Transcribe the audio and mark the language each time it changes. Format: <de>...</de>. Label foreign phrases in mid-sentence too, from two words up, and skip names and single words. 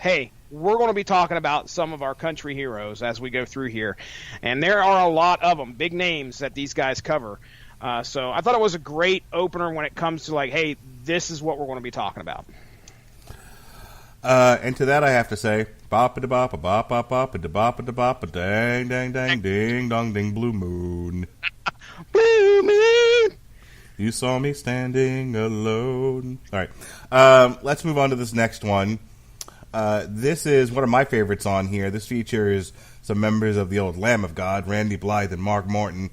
<en>Hey, we're going to be talking about some of our country heroes as we go through here, and there are a lot of them, big names that these guys cover. So I thought it was a great opener when it comes to like, hey, this is what we're going to be talking about. And to that I have to say, bop a da bop a bop bop bop a da bop a dang dang dang ding dong ding blue moon. Blue moon. You saw me standing alone. All right, let's move on to this next one. This is one of my favorites on here. This features some members of the old Lamb of God, Randy Blythe and Mark Morton.</en>